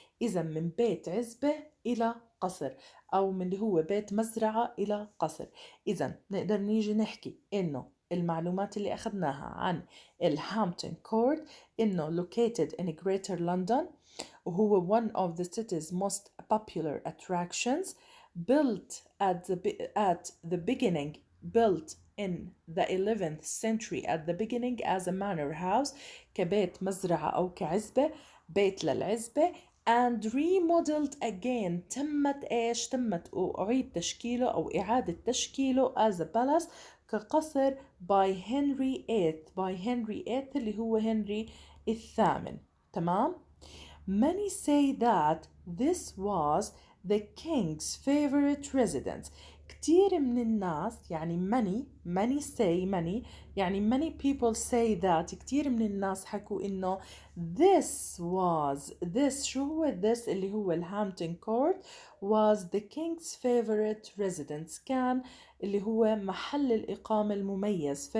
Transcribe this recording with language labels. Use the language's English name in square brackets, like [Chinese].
[Arabic] إذا من بيت عزبة إلى قصر، أو من اللي هو بيت مزرعة إلى قصر. إذا نقدر نيجي نحكي إنه المعلومات اللي أخذناها عن الهامبتون كورت إنه [English] located in Greater London، [Arabic] وهو [English] one of the city's most popular attractions. built at the beginning built in the 11th century at the beginning as a manor house، [Arabic] كبيت مزرعة أو كعزبة، بيت للعزبة. [English] and remodeled again، [Arabic] تمت أعيد تشكيله أو إعادة تشكيله [English] as a palace [Arabic] كقصر [English] by Henry VIII [Arabic] اللي هو هنري الثامن. تمام. [English] Many say that this was the king's favorite residence. [Arabic] كتير من الناس يعني [English] many say many [Arabic] يعني [English] many people say that [Arabic] كتير من الناس حكوا إنه this شو هو this اللي هو الهامبتون كورت [English] was the king's favorite residence، [Arabic] كان اللي هو محل الإقامة المميز.